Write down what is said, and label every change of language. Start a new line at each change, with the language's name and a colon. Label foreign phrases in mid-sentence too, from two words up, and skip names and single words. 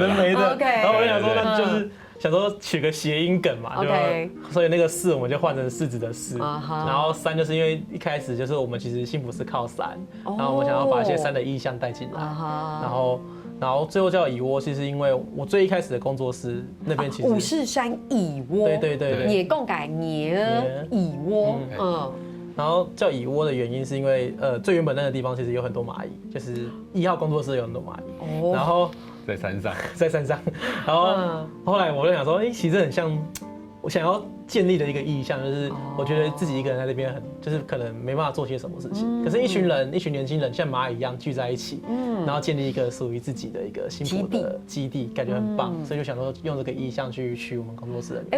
Chinese: 然後我就想說，那就是想說取個諧音梗嘛，所以那個柿我們就換成柿子的柿，然後山就是因為一開始就是我們其實幸福是靠山，然後我們想要把一些山的意象帶進來，然後最後叫蟻窩，其實因為我最一開始的工作室那邊其實五柿山蟻窩，對，也共改蟻窩，然後叫蟻窩的原因是因為最原本那個地方其實有很多螞蟻，就是1號工作室有很多螞蟻，然後在山上，然後後來我就想說，其實很像，我想要建立了一个意向，就是我觉得自己一个人在那边就是可能没办法做些什么事情，可是一群年轻人像蚂蚁一样聚在一起，然后建立一个属于自己的一个幸福的基地，感觉很棒，所以就想说用这个意向去取我们工作室的名字。